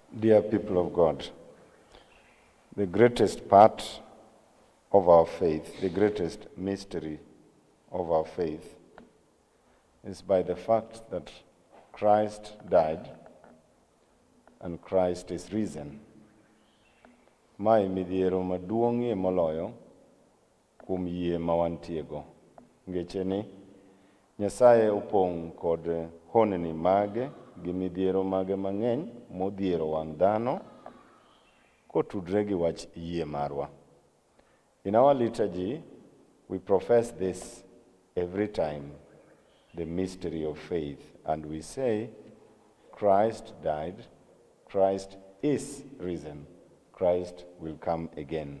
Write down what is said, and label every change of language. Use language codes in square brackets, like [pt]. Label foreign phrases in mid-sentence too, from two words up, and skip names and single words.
[en] Dear people of God, the greatest part of our faith, the greatest mystery of our faith is by the fact that Christ died and Christ is risen. [luo] Mae midhiero maduong'ie moloyo kuom yie mawantiego. Ngeche ni Nyasaye opong' kod honni mage gi midhiero mage mang'eny modhiero wang' dhano kotudre gi wach yie marwa. [en] In our liturgy, we profess this every time, the mystery of faith, and we say, Christ died, Christ is risen, Christ will come again.